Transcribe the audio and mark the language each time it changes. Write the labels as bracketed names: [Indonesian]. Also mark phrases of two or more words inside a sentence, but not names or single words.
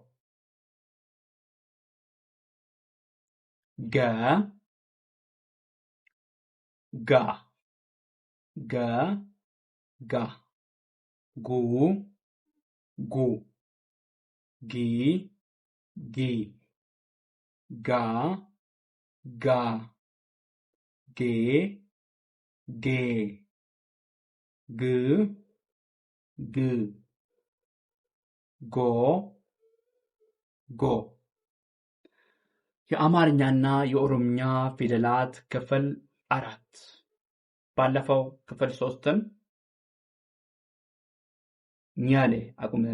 [Amharic] ገ ጋ ገ ጋ ጉ ጉ ጊ ጊ ጋ ጋ ጌ ጌ ግ ግ ጎ ጎ። የአማርኛና የኦሮምኛ ፊደላት ክፍል 4 ባለፈው ክፍል 3ን ኛሌ አቁመን